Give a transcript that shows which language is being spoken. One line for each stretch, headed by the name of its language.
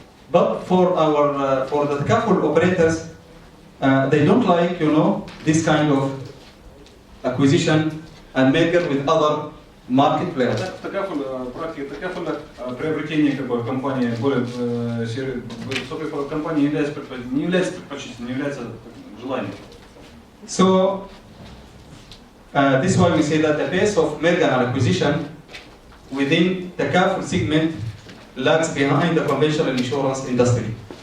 English: But for the takaful operators, they don't like, this kind of acquisition and merger with other market players.
Russian: В практике такафуля приобретение компании более высокой компании не является предпочтительным, не является желанием.
English: So this is why we say that the pace of merger and acquisition within the takaful segment lags behind the conventional insurance industry.